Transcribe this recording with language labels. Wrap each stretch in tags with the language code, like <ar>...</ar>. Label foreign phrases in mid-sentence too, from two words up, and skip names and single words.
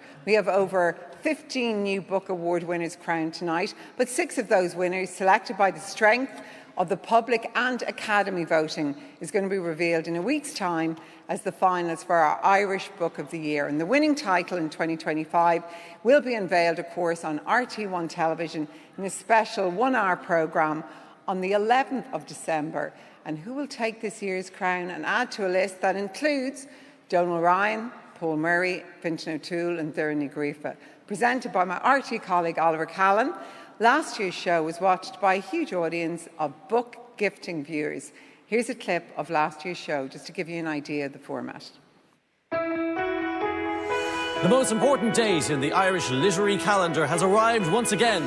<en>We have over 15 new book award winners crowned tonight, but 6 of those winners, selected by the strength of the public and Academy voting, is going to be revealed in a week's time as the finalists for our Irish Book of the Year. And the winning title in 2025 will be unveiled, of course, on RT1 television in a special 1-hour programme on the 11th of December. And who will take this year's crown and add to a list that includes Donal Ryan, Paul Murray, Fintan O'Toole and Doireann Ní Ghríofa, presented by my RT colleague Oliver Callan. Last year's show was watched by a huge audience of book gifting viewers. Here's a clip of last year's show just to give you an idea of the format. The most important date in the Irish literary calendar has arrived once again.</en>